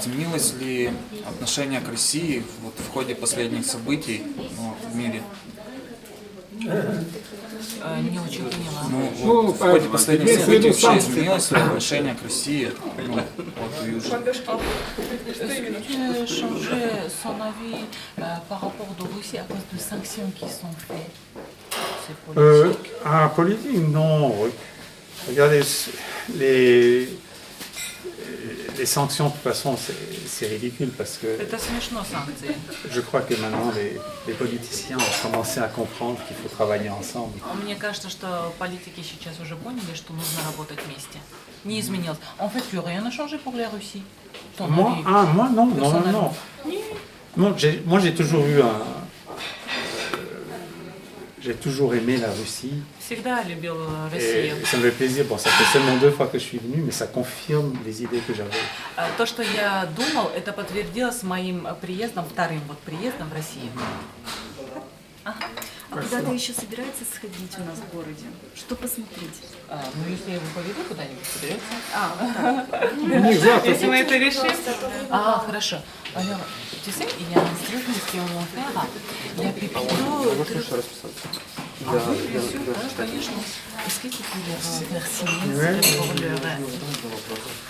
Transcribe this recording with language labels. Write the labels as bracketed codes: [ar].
[ru] изменилось ли отношение к России вот в ходе последних событий в мире? Не очень поняла. Ну, в ходе последних имеется в виду событий вообще санкции. изменилось ли отношение к России? У Южи? [fr] Changer son avis par rapport de Russie à cause des sanctions qui sont faites. C'est politique. Politique, non. Regardez, les sanctions, de toute façon, c'est ridicule parce que [ru] Это смешно, санкции. [fr] je crois que maintenant les politiciens ont commencé à comprendre qu'il faut travailler ensemble. [ru] Мне кажется, что политики сейчас уже поняли, что нужно работать вместе. Не изменилось. [fr] En fait, tu rien n'a changé pour la Russie. Ton avis. Moi non. Personnellement. Moi j'ai toujours eu j'ai toujours aimé la Russie [ru] Всегда любил [fr] et [ru] Россию. [fr] ça me fait plaisir. Bon, ça fait seulement 2 fois que je suis venu, mais ça confirme les idées que j'avais. [ru] То, что я думал, это подтвердилось моим приездом, вторым вот приездом в Россию. А куда-то еще собирается сходить у нас в городе? Что посмотреть? Ну, если я его поведу куда-нибудь, соберется. У них завтра. Если мы это решим. Хорошо. [fr] Alors, tu sais, il y a un truc qui on va faire. Il y a plutôt... Oui, bien sûr, [ru] конечно. [fr] Est-ce que tu peux leur faire signer pour leur...